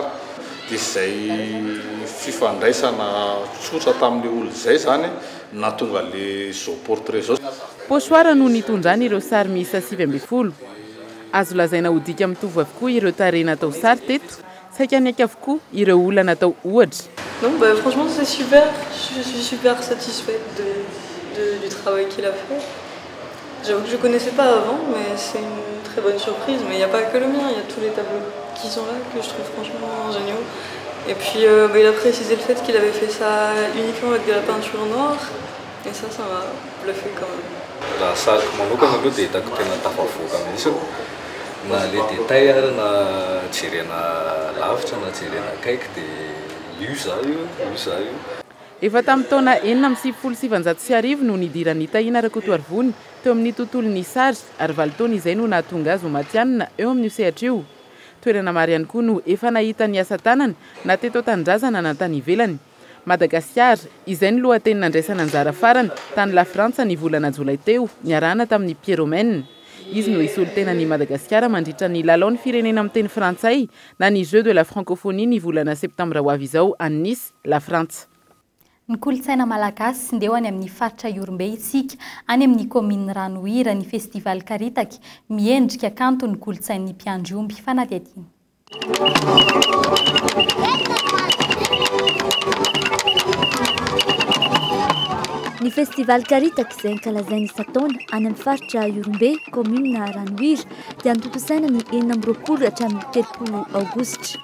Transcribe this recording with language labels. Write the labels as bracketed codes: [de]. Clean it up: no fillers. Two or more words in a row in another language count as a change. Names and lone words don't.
[mg] Dia izay fifandraisana tsotra tamin'le olo izay zany nahatonga le zao portrait zao. Posoara no nitondrany ireo sary miisa 20. Azo lazaina ho dika mitovy avokoa ireo tarehy natao sary teto, saika ny aika avokoa ireo olona natao ohatra. [fr] Donc franchement c'est super, je suis super satisfaite du travail qu'il a fait. J'avoue que je ne connaissais pas avant, mais c'est une très bonne surprise. Mais il n'y a pas que le mien, il y a tous les tableaux qui sont là que je trouve franchement géniaux. Et puis il a précisé le fait qu'il avait fait ça uniquement avec de la peinture noire. Et ça m'a bluffé quand même. [mg] La sary manokana aloha dia hitako tena tafavoaka mihitsy na le détail ary na jerena lavitra na jerena akaiky dia io zah io. Efa tamin'ny taona 1997 no nidiran'ny tahina Rakotoarivony teo amin'ny tontolon'ny sary ary 20 taona izay no nahatonga azy ho matianina eo amin'ny sehatra io. Toerana maro ihany koa no efa nahita ny asa tanana na teto an-tanindrazana na tany ivelany. Madagasikara izay ny lohateny nandraisana anjara farany tany la Frantsa ny volana jolay teo niarahana tamin'ny Pierre Romaine. Izy no isolo tena ny Madagasikara mandritra ny lalaon'ny firenena amin'ny teny frantsay na ny [fr] jeu de la francophonie [mg] ny volana septambra ho avy izao any Nice, la Frantsa. Ny kolotsaina malagasy ndeha any amin'ny faritra Iorombe isika any amin'ny commune Ranohira ny festival Karitaka miendrika kanto ny kolotsain'ny mpiandriomby fanadihadina. Ny festival Karitaka izay ankalazainy isataona any amin'ny faritra Iorombe, commune Ranohira dia notontosaina ny 20 hatramin'ny 30 aogositra.